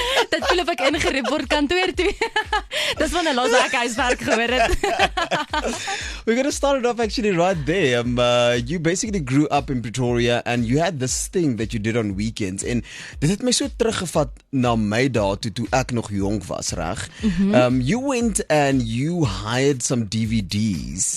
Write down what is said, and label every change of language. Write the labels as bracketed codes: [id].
[af] Dit voel of ek ingeroep word kantoor toe. Dis van 'n los ek huiswerk gehoor het. [en] We're going to start it off actually right there. You basically grew up in Pretoria and you had this thing that you did on weekends. [af] En dit het my so teruggevat na my dae toe ek nog jonk was, reg? [en] You went and you hired some DVDs.